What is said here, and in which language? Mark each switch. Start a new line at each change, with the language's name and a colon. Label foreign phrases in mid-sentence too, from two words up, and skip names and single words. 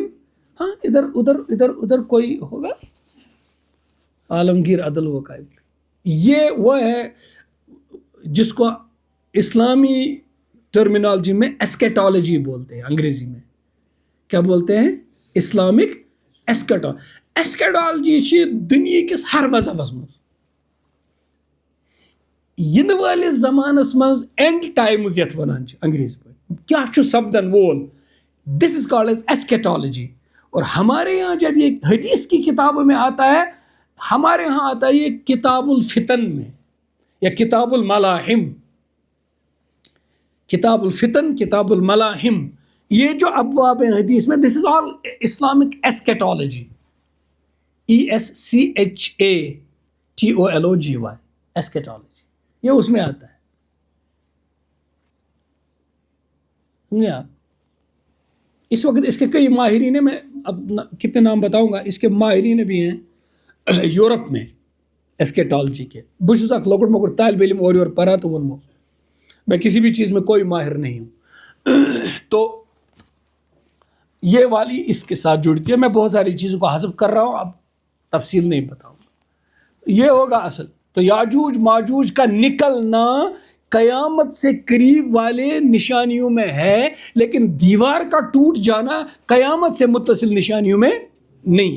Urdu: ہاں ادھر ادھر ادھر ادھر کوئی ہوگا، عالمگیر عدل وہ قائم. یہ وہ ہے جس کو اسلامی ٹرمینالوجی میں ایسکیٹالوجی بولتے ہیں. انگریزی میں کیا بولتے ہیں؟
English: Islamic eschatology
Kashmiri: دنیا کس ہر مذہبس مز ین والس زمانس مز
English: end times
Kashmiri: یتھ ونان انگریزی پہ کیا سپدن وول،
English: This is called as eschatology.
Urdu: اور ہمارے یہاں جب یہ حدیث کی کتابوں میں آتا ہے ہمارے ہاں آتا ہے یہ کتاب الفتن میں یا کتاب الملاحم. کتاب الفتن، کتاب الملاحم، یہ جو ابواب حدیث میں
English: this is all Islamic eschatology.
Urdu: ESCHATOLOGY ایسکیٹالوجی، یہ اس میں آتا ہے. سمجھے آپ؟ اس وقت اس کے کئی ماہرین ہیں، میں اب کتنے نام بتاؤں گا، اس کے ماہرین بھی ہیں یورپ میں ایسکیٹالوجی کے.
Kashmiri: بس اک لۄکُٹ مۄکُٹ طالب علم اور یور پران تو ووٚنمو
Urdu: میں کسی بھی چیز میں کوئی ماہر نہیں ہوں. تو یہ والی اس کے ساتھ جڑتی ہے. میں بہت ساری چیزوں کو حذف کر رہا ہوں، اب تفصیل نہیں بتاؤں گا. یہ ہوگا اصل. تو یاجوج ماجوج کا نکلنا قیامت سے قریب والے نشانیوں میں ہے، لیکن دیوار کا ٹوٹ جانا قیامت سے متصل نشانیوں میں نہیں ہے.